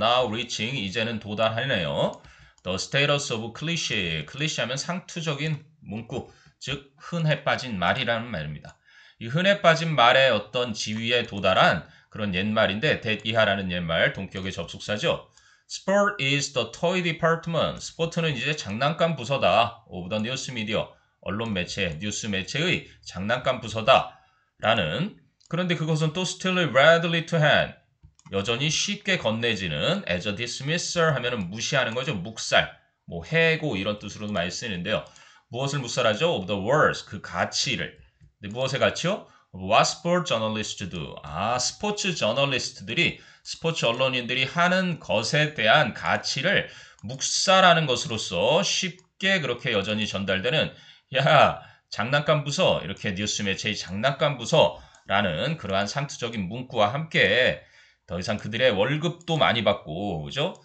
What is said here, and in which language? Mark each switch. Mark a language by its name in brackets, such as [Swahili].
[English] now reaching, [Korean] 이제는 도달하네요. [English] the status of cliché, [Korean] 클리셰 하면 상투적인 문구, 즉 흔해 빠진 말이라는 말입니다. 이 흔해 빠진 말의 어떤 지위에 도달한 그런 옛말인데 that 이하라는 옛말, 동격의 접속사죠. [English] Sport is the toy department. [Korean] 스포츠는 이제 장난감 부서다. [English] of the news media. [Korean] 언론 매체, 뉴스 매체의 장난감 부서다. 라는 그런데 그것은 또 [English] still readily to hand. [Korean] 여전히 쉽게 건네지는 [English] as a dismissal [Korean] 하면은 무시하는 거죠. 묵살, 뭐 해고 이런 뜻으로도 많이 쓰이는데요. 무엇을 묵살하죠? [English] of the words, [Korean] 그 가치를. 근데 무엇의 가치요? [English] What sport journalists do? [Korean] 스포츠 저널리스트들이 스포츠 언론인들이 하는 것에 대한 가치를 묵살하는 것으로서 쉽게 그렇게 여전히 전달되는 야, 장난감 부서 이렇게 뉴스 매체의 장난감 부서라는 그러한 상투적인 문구와 함께 더 이상 그들의 월급도 많이 받고 그죠?